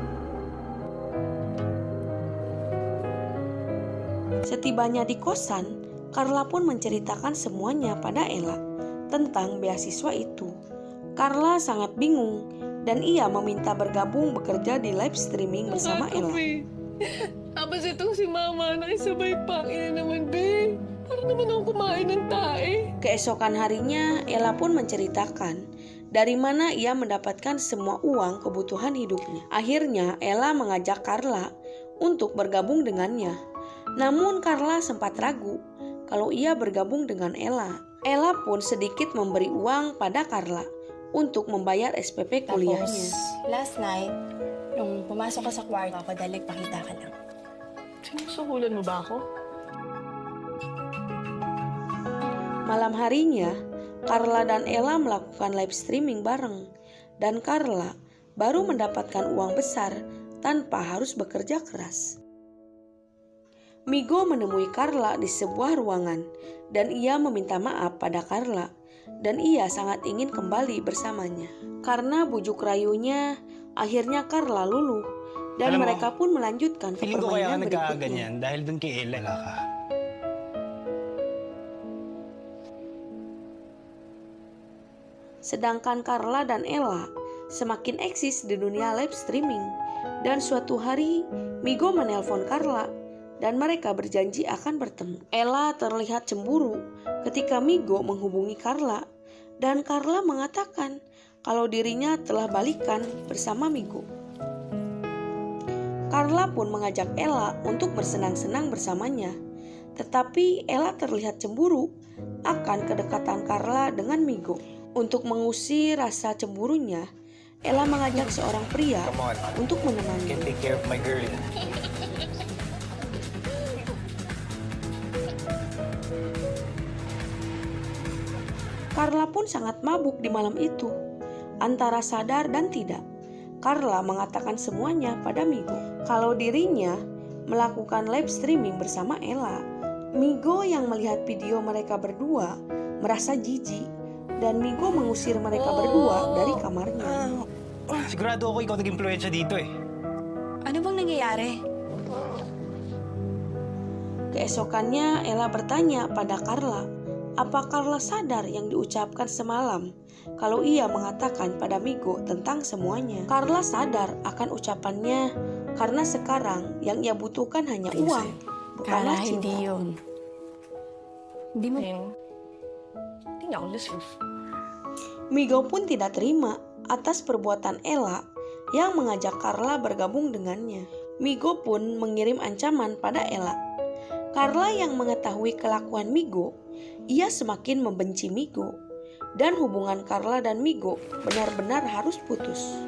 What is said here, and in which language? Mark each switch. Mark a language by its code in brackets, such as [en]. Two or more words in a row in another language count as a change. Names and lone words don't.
[id] Setibanya di kosan, Carla pun menceritakan semuanya pada Ella tentang beasiswa itu. Carla sangat bingung dan ia meminta bergabung bekerja di [en] live streaming [id] bersama Ella. [tl] Tapos itong si Mama nakisabay pa. Ina naman, be. Para naman ako kumain ng tae. [id] Keesokan harinya, Ella pun menceritakan dari mana ia mendapatkan semua uang kebutuhan hidupnya. Akhirnya, Ella mengajak Carla untuk bergabung dengannya. Namun Carla sempat ragu kalau ia bergabung dengan Ella. Ella pun sedikit memberi uang pada Carla untuk membayar SPP kuliahnya. [en] Last night, [tl] nung pumasok ka sa kwarto ako, dahil pakita ka lang. Sinusuhulan mo ba ako? [id] Malam harinya, Carla dan Ella melakukan [en] live streaming [id] bareng. Dan Carla baru mendapatkan uang besar tanpa harus bekerja keras. Migo menemui Carla di sebuah ruangan dan ia meminta maaf pada Carla dan ia sangat ingin kembali bersamanya. Karena bujuk rayunya, akhirnya Carla luluh dan [tl] Alam mo, [id] mereka pun melanjutkan ke [tl] Feeling ko kaya ka [id] permainan berikutnya. [tl] nagkaganyan dahil dun kay Ella. Wala ka. [id] Sedangkan Carla dan Ella semakin eksis di dunia [en] live streaming. [id] Dan suatu hari, Migo menelpon Carla dan mereka berjanji akan bertemu. Ella terlihat cemburu ketika Migo menghubungi Carla dan Carla mengatakan kalau dirinya telah balikan bersama Migo. Carla pun mengajak Ella untuk bersenang-senang bersamanya. Tetapi Ella terlihat cemburu akan kedekatan Carla dengan Migo. Untuk mengusir rasa cemburunya, Ella mengajak seorang pria [en] Come on. [id] untuk [en] I can [id] menemani. [en] take care of my girl. [id] Carla pun sangat mabuk di malam itu, antara sadar dan tidak. Carla mengatakan semuanya pada Migo, kalau dirinya melakukan [en] live streaming [id] bersama Ella. Migo yang melihat video mereka berdua merasa jijik dan Migo mengusir mereka berdua dari kamarnya. [tl] Sigurado ako ikaw nag-impluensya dito eh. Ano bang nangyayari? [id] Keesokannya Ella bertanya pada Carla, apa Carla sadar yang diucapkan semalam kalau ia mengatakan pada Migo tentang semuanya? Carla sadar akan ucapannya karena sekarang yang ia butuhkan hanya uang, bukanlah Carla, cinta. [tl] hindi yun. Hindi mo... Hindi niya ako listen. [id] Migo pun tidak terima atas perbuatan Ella yang mengajak Carla bergabung dengannya. Migo pun mengirim ancaman pada Ella. Carla yang mengetahui kelakuan Migo, ia semakin membenci Migo. Dan hubungan Carla dan Migo benar-benar harus putus.